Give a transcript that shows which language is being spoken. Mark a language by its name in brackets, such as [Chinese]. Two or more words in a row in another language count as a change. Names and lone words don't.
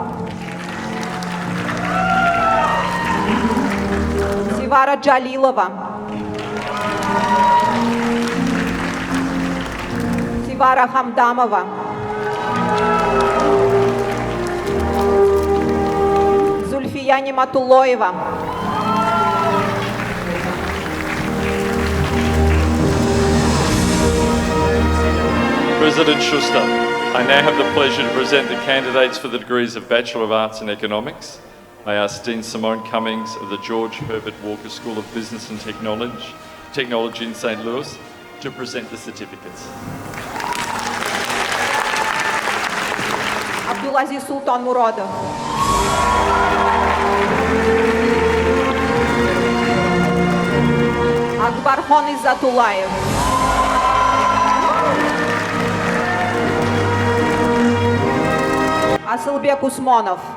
[English] Сивара Джалилова. Сивара Хамдамова. Зульфия Нематулоева. President Schuster, I now have the pleasure to present the candidates for the degrees of Bachelor of Arts in Economics. I ask Dean Simone Cummings of the George Herbert Walker School of Business and Technology in St. Louis to present the certificates. Абдулазиз Султан Мурадов. Акбархон Иззатулаев. Асылбек Усмонов.